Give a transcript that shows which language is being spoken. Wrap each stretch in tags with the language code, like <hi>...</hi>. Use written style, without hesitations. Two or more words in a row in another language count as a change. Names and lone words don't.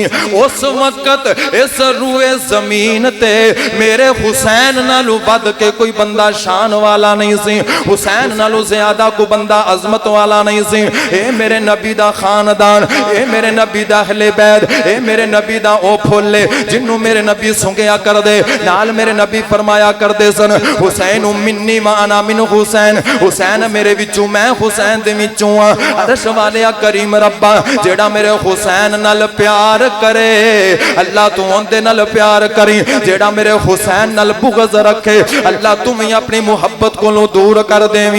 <pa>اس وقت اس روئے زمین تے میرے حسین نالوں ودھ کے کوئی بندہ شان والا نہیں سی، حسین نالوں زیادہ کوئی بندہ عظمت والا نہیں سی. اے میرے نبی دا خاندان، اے میرے نبی دا اہل بیت، اے میرے نبی دا اوہ پھل جنہوں میرے نبی سنگھیا کر دے. نال میرے نبی فرمایا کردے سن,</pa> <ar>حسين مني وأنا من حسين,</ar> <pa>حسین میرے وچوں میں حسین دے وچوں آں. عرش والے کریم ربا جیہڑا میرے حسین نال پیار کرے، اللہ توں اوہندے نال پیار کریں. جیہڑا میرے حسین نال بغض رکھے، اللہ توں بھی اپنی محبت کولوں دور کر دیویں.</pa>